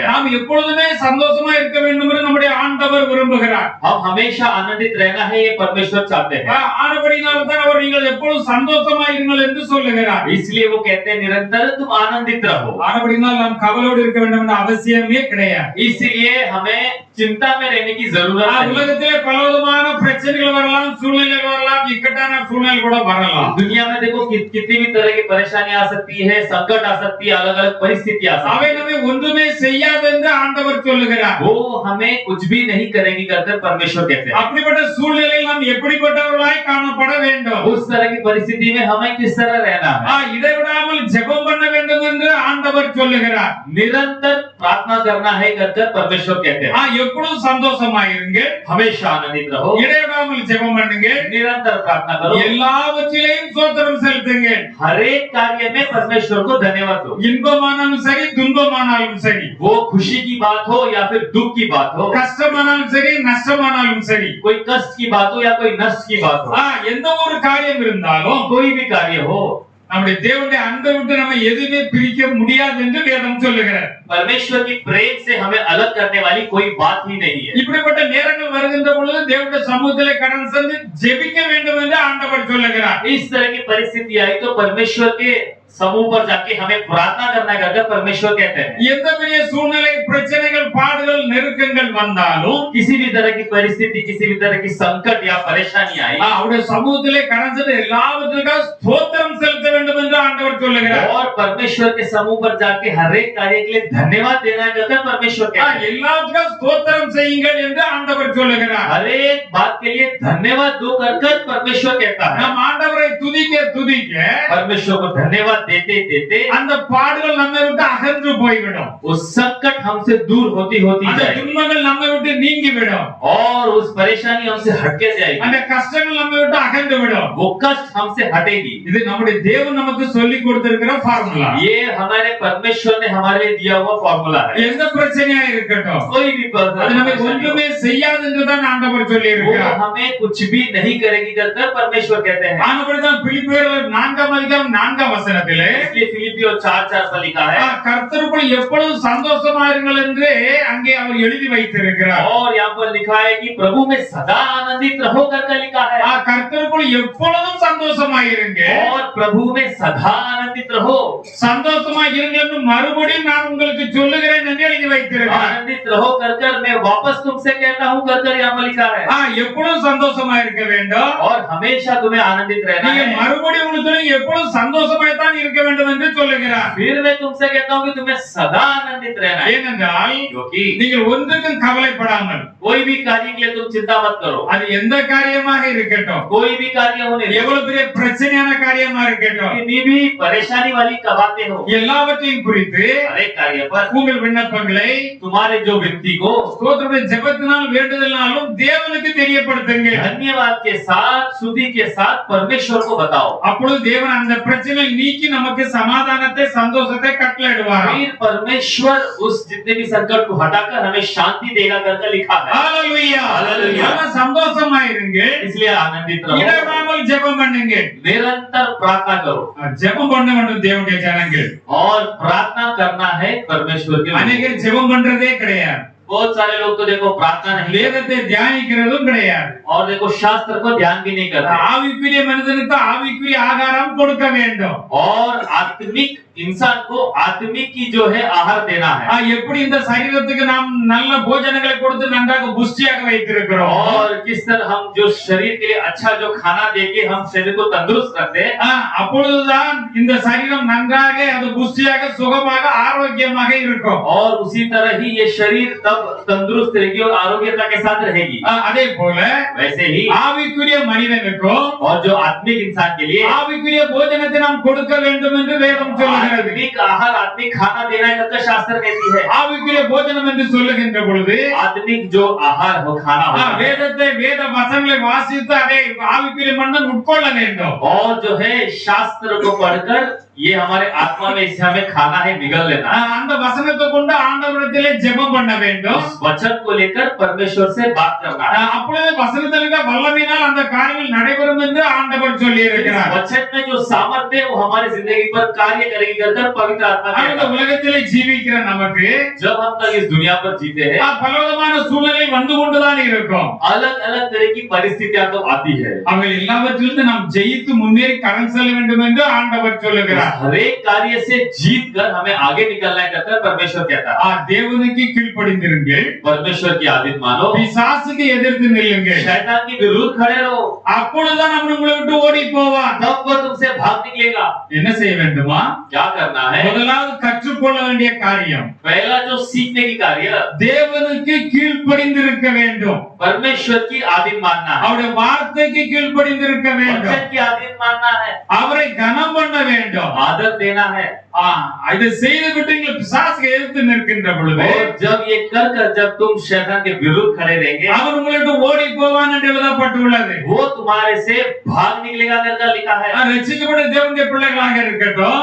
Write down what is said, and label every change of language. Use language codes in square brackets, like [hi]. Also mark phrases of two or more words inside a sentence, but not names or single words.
[ta] நாம் எப்பொழுதுமே சந்தோஷமா இருக்க வேண்டும் என்று நம்முடைய ஆண்டவர் விரும்புகிறார். [hi] हम हमेशा आनंदित रहना है, ये परमेश्वर चाहते हैं। [ta] ஆனபடியினால் தான் அவர் நீங்கள் எப்பொழுதும் சந்தோஷமா இருங்கள் என்று சொல்லுகிறார். [hi] इसलिए वो कहते हैं निरंतर तुम आनंदित रहो। [ta] ஆனபடியினால் நாம் கவலையோடு இருக்க வேண்டும் என்ற அவசியமே கிடையாது. [hi] इसलिए हमें चिंता में रहने की जरूरत नहीं। [ta] உலகத்திலே பலவிதமான பிரச்சனைகள் வரலாம், சூழ்நிலைகள் வரலாம், இக்கட்டான சூழ்நிலை கூட வரலாம். [hi] दुनिया में देखो कितनी भी तरह की परेशानी आ सकती है, संकट आ सकती है, अलग अलग परिस्थिति आ सकती [ta] அவை [hi] है। [ta] நம்மை ஒன்றுமே செய்யாது என்று ஆண்டவர் சொல்லுகிறார். [hi] वो हमें कुछ भी नहीं करेंगी करके परमेश्वर कहते हैं। [ta] அப்படிப்பட்ட சூழ்நிலையில் நாம் எப்படிப்பட்டவர்களாய் காணப்பட வேண்டும், [hi] उस तरह की परिस्थिति में हमें किस तरह रहना है, [ta] இடைவிடாமல் ஜெபம் பண்ண வேண்டும் என்று ஆண்டவர் சொல்லுகிறார். [hi] निरंतर प्रार्थना करना है करके परमेश्वर कहते हैं। [ta] எப்பொழுதும் சந்தோஷமாயிருங்க, [hi] हमेशा आनंदित रहो, [ta] இடைவிடாமல் ஜெபம் பண்ணுங்க, [hi] निरंतर प्रार्थना करो, [ta] எல்லாவற்றிலேயும் ஸ்தோத்திரம் செலுத்துங்க. [hi] हर एक कार्य में परमेश्वर को धन्यवाद दो। [ta] இன்பமானாலும் சரி, துன்பமானாலும் சரி, [hi] वो खुशी की बात हो या फिर दुख की बात हो, [ta] கஷ்டமானாலும் சரி, நஷ்டமானாலும் சரி, [hi] कोई कष्ट की बात हो या कोई नष्ट की बात हो, [ta] எந்த ஒரு காரியம் இருந்தாலும் [hi] कोई भी कार्य हो, [ta] நம்முடைய தேவனுடைய அன்பை விட்டு நம்ம எதுவுமே பிரிக்க முடியாது என்று வேதம் சொல்லுகிறார். [hi] परमेश्वर की प्रेम से हमें अलग करने वाली कोई बात ही नहीं है। [ta] இப்படிப்பட்ட நேரங்கள் வருகின்ற பொழுது தேவனுடைய சமூகத்திலே கடந்து சென்று ஜெபிக்க வேண்டும் என்று ஆண்டவர் சொல்லுகிறார். [hi] इस तरह की परिस्थिति आई तो परमेश्वर के समूह पर जाके हमें प्रार्थना करना है करके परमेश्वर कहते हैं। [ta] எந்த பெரிய சூழ்நிலை, பிரச்சனைகள், பாடுகள், நெருக்கங்கள் வந்தாலும் [hi] किसी भी तरह की परिस्थिति, किसी भी तरह की संकट या परेशानी आई, [ta] அவருடைய சமூகத்திலே கடந்து சென்று எல்லாவற்றுக்கும் ஸ்தோத்திரம் செலுத்த வேண்டும் என்று ஆண்டவர் சொல்லுகிறார். [hi] और परमेश्वर के समूह पर जाके हर एक कार्य के लिए धन्यवाद देना है करके परमेश्वर कहते हैं। [ta] எல்லாத்துக்கும் ஸ்தோத்திரம் செய்யுங்கள் என்று ஆண்டவர் சொல்லுகிறார். [hi] हर एक बात के लिए धन्यवाद दो करके परमेश्वर कहता है। [ta] நம் ஆண்டவரை துதிக்க துதிக்க [hi] परमेश्वर को धन्यवाद देते देते [ta] அந்த பாடுகள் நம்மை விட்டு அகன்று போய்விடும், [hi] उस संकट हमसे दूर होती होती [ta] அந்த [hi] जाएगी, [ta] துன்பங்கள் நம்மை விட்டு நீங்கி விடும், [hi] और उस परेशानी हमसे हटके जाएगी, [ta] அந்த கஷ்டங்கள் நம்மை விட்டு அகன்று விடும். [hi] वो कष्ट हमसे हटेगी। [ta] இது நம்முடைய தேவன் நமக்கு சொல்லிக் கொடுத்திருக்கிற ஃபார்முலா. [hi] ये हमारे परमेश्वर ने हमारे लिए दिया हुआ फॉर्मूला है। [ta] எந்த பிரச்சனையா இருக்கட்டும், [hi] कोई भी [ta] அது நமக்கு ஒன்றுமே செய்யாது என்றுதான் ஆண்டவர் சொல்லி [hi] वो [ta] இருக்கிறார். [hi] हमें कुछ भी नहीं करेगी कर परमेश्वर कहते हैं। [ta] ஆனபடிதான் பிலிப்பியர் 4:4 [hi] इसलिए फिलिपियो 4:4 पर लिखा है, [ta] கர்த்தருக்குள் எப்பொழுதும் சந்தோஷமா இருங்கள் என்று அங்கே அவர் எழுதி வைத்திருக்கிறார். [hi] और यहाँ पर लिखा है कि प्रभु में सदा आनंदित रहो करके लिखा है। [ta] கர்த்தருக்குள் எப்பொழுதும் சந்தோஷமா இருங்க, [hi] और प्रभु में सदा आनंदित रहो। [ta] சந்தோஷமா இருங்கள் என்று மறுபடியும் நான் உங்களுக்கு சொல்லுகிறேன் என்று எழுதி வைத்திருக்கிறார். [hi] आनंदित रहो कर मैं वापस तुमसे कहता हूँ कर यहाँ पर लिखा है। [ta] எப்பொழுதும் சந்தோஷமா இருக்க வேண்டும், [hi] और हमेशा तुम्हें आनंदित रहना [ta] நீங்க [hi] है। [ta] மறுபடியும் உங்களுக்கு எப்பொழுதும் சந்தோஷமாய் தான் இருக்க வேண்டும் என்று சொல்லுகிறார். [hi] फिर मैं तुमसे कहता हूँ कि तुम्हें सदा आनंदित रहना है। [ta] ஏனென்றால் [hi] क्योंकि [ta] நீங்கள் ஒன்றுக்கும் கவலைப்படாமல், [hi] कोई भी कार्य के लिए तुम चिंता मत करो। [ta] அது எந்த காரியமாக இருக்கட்டும், [hi] कोई भी कार्य होने दो, [ta] எவ்வளவு பெரிய பிரச்சனையான காரியமா இருக்கட்டும், [hi] कितनी भी परेशानी वाली बातें हो, [ta] எல்லாவற்றையும் குறித்து [hi] हर एक कार्य पर [ta] உங்கள் விண்ணப்பங்களை [hi] तुम्हारे जो व्यक्ति को [ta] ஸ்தோத்திரத்துடைய ஜெபத்தினால் வேண்டுதலினாலும் தேவனுக்கு தெரியப்படுத்துங்க. [hi] धन्यवाद के साथ स्तुति के साथ परमेश्वर को बताओ। [ta] அப்பொழுது தேவன் அந்த பிரச்சனையை நீக்கி நமக்கு சமாதானத்தை சந்தோஷத்தை கட்டளையிடுவார். [hi] फिर परमेश्वर उस जितने भी संकट को हटाकर हमें शांति देगा करके लिखा है। [ta] ஹalleluya, ஹalleluya. சந்தோஷமா இருங்க, [hi] इसलिए आनंदित रहो, [ta] இடவிடாமல் ஜெபம் பண்ணுங்க. [hi] निरंतर प्रार्थना करो। [ta] ஜெபம் பண்ண வேண்டும் தேவனுடைய ஜனங்கள். [hi] और प्रार्थना करना है परमेश्वर के लिए। [ta] அநேகர் ஜெபம் பண்றதே கிடையாது, [hi] बहुत सारे लोग तो देखो प्रार्थना नहीं करते, [ta] வேதத்தை தியானிக்கிறதும் கிடையாது. [hi] और देखो शास्त्र को ध्यान भी नहीं करते। [ta] ஆவிக்குரிய மனிதனுக்கு ஆவிக்குரிய ஆகாரம் கொடுக்க வேண்டும். [hi] और आत्मिक इंसान को आत्मिक की जो है आहार देना है। [ta] எப்படி இந்த சரீரத்துக்கு நாம் நல்ல போஜனங்களை கொடுத்து நன்றாக புஷ்டியாக வைத்திருக்கிறோம், [hi] और किस तरह हम जो शरीर के लिए अच्छा जो खाना देके हम शरीर को तंदुरुस्त रखते हैं, [ta] அப்பொழுதுதான் இந்த சரீரம் நன்றாக அது புஷ்டியாக சுகமாக ஆரோக்கியமாக இருக்கும். [hi] और उसी तरह ही ये शरीर तब तंदुरुस्त रहेगी और आरोग्यता के साथ रहेगी। [ta] அதே போல [hi] वैसे ही [ta] ஆவிக்குரிய மனிதனுக்கும் [hi] और जो आत्मिक इंसान के लिए [ta] ஆவிக்குரிய போஜனத்தை நாம் கொடுக்க வேண்டும் என்று வேதம் சொல்லுகிறது. [hi] आत्मिक आहार आत्मिक खाना देना करके शास्त्र कहती है। [ta] ஆவிக்குரிய போஜனம் என்று சொல்லுகின்ற பொழுது [hi] आत्मिक जो आहार हो खाना हो, [ta] வேதத்தை வேத வசனங்களை வாசித்து அதை ஆவிக்குரிய மனிதன் உட்கொள்ள வேண்டும். [hi] और जो है शास्त्र को पढ़कर ये हमारे आत्मा में इसे हमें खाना है, निगल लेना। [ta] அந்த வசனத்தை கொண்டு ஆண்டவரிடத்திலே ஜெபம் பண்ண வேண்டும். [hi] उस वचन को लेकर परमेश्वर से बात करना है। [ta] அப்பொழுது வசனத்தில் இருக்க வல்லமையினால் அந்த காரியங்கள் நடைபெறும் என்று ஆண்டவர் சொல்லி இருக்கிறார். [hi] वचन में जो सामर्थ्य है वो हमारी जिंदगी पर कार्य करेगी कर पवित्र आत्मा [ta] இந்த [hi] कहता है। [ta] உலகத்திலே ஜீவிக்கிற நமக்கு [hi] जब हम तक इस दुनिया पर जीते हैं, [ta] பலவிதமான சூழ்நிலை வந்து கொண்டுதான் இருக்கும். [hi] अलग अलग तरह की परिस्थितियां तो आती है। [ta] அவை எல்லாவற்றிலிருந்து நாம் ஜெயித்து முன்னேறி கடந்து செல்ல வேண்டும் என்று ஆண்டவர் சொல்லுகிறார். [hi] हर एक कार्य से जीत कर हमें आगे निकलना है कहकर परमेश्वर कहता है। [ta] தேவனுக்கு கீழ்ப்படிந்திருங்கள், [hi] परमेश्वर की आदेश मानो, [ta] பிசாசுக்கு எதிர்த்து நில்லுங்கள், [hi] शैतान के विरुद्ध खड़े रहो, [ta] அப்பொழுதுதான் அவன் உங்களை விட்டு ஓடி போவான். [hi] तब वो तुमसे भाग निकलेगा। [ta] என்ன செய்ய வேண்டுமா? [hi] क्या करना है? [ta] முதலாவது கற்றுக்கொள்ள வேண்டிய காரியம் [hi] पहला जो सीखने की कार्य [ta] தேவனுக்கு கீழ்ப்படிந்திருக்க வேண்டும். [hi] परमेश्वर की आदेश मानना है, [ta] அவருடைய வார்த்தைக்கு கீழ்ப்படிந்திருக்க வேண்டும். [hi] वचन की आदेश मानना है, [ta] அவரை கனம் பண்ண வேண்டும். [hi] आदर देना है। [ta] இதை செய்து விட்டு நீங்கள் பிசாசுக்கு எதிர்த்து நிற்கின்ற பொழுது [hi] और जब ये कर जब तुम शैतान के विरुद्ध खड़े रहेंगे, [ta] அவன் உங்களை விட்டு ஓடி போவான் என்று எழுதப்பட்டுள்ளது. [hi] वो तुम्हारे से भाग निकलेगा करके लिखा है। [ta] ரட்சிக்கப்பட்ட தேவனுடைய பிள்ளைகளாக இருக்கட்டும்,